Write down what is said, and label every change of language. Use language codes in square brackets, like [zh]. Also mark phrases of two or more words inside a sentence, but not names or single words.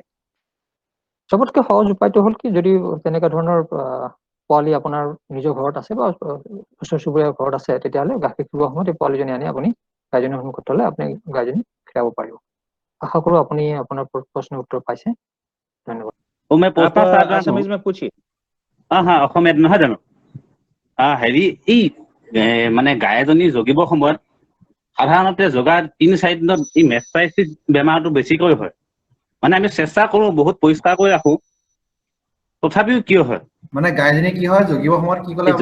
[as] চবতকৈ সহজ উপায়টো হ'ল কি, যদি তেনেকুৱা ধৰণৰ পোৱালি আপোনাৰ নিজৰ ঘৰত আছে বা ওচৰ চুবুৰীয়া ঘৰত আছে, তেতিয়াহ'লে গাখীৰ খীৰোৱাৰ সময়ত এই পোৱালিজনী আনি আপুনি গাইজনীৰ সন্মুখত থলে আপুনি গাইজনী খীৰাব পাৰিব। আশা কৰো আপুনি আপোনাৰ প্ৰশ্নৰ উত্তৰ পাইছে। ধন্যবাদ। [hi] मैं आप पोस्ट पढ़ना चाहता हूँ। असमीज में पूछिए। [as] हाँ অসমীয়াত নহয় জানো? হেৰি এই মানে গাই এজনী জগিবৰ সময়ত সাধাৰণতে জগা ৩-৪ দিনত এই মেষ্টাইটিছ বেমাৰটো বেছিকৈ হয়। মানে আমি চেষ্টা কৰো বহুত পৰিষ্কাৰ কৰি ৰাখো, তথাপিও কিয় হয়? মানে গাইজনী কি হয় জগিব সময়ত কি ক'লে